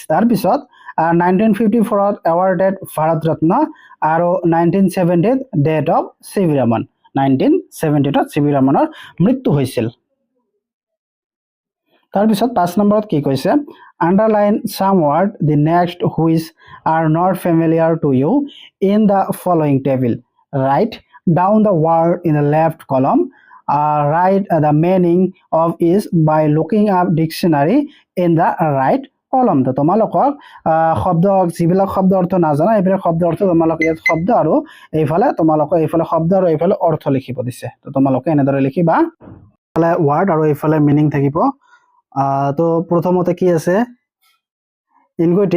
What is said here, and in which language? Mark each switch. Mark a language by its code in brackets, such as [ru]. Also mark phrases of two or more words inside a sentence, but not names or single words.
[as] তাৰপিছত 1954ত এৱাৰ্ডেড ভাৰত ৰত্ন আৰু 1970ত [en] death of C.V. [as] ৰামান। 1970ত চি.ভি. ৰামানৰ মৃত্যু হৈছিল। তাৰপিছত 5 নম্বৰত কি কৈছে, [en] underline some word the next which are not familiar to you in the following table. write down the word in the left column. write the meaning of is by looking up dictionary in the right column. [as] তো তোমালোকক শব্দ, যিবিলাক শব্দ অৰ্থ নাজানা এইবিলাক শব্দ অৰ্থ তোমালোকে ইয়াত শব্দ আৰু এইফালে তোমালোকে এইফালে শব্দ আৰু এইফালে অৰ্থ লিখিব দিছে। তো তোমালোকে এনেদৰে লিখিবা, এইফালে ৱৰ্ড আৰু এইফালে মিনিং থাকিব। তো প্ৰথমতে কি আছে, ইনকুৱেটিভ।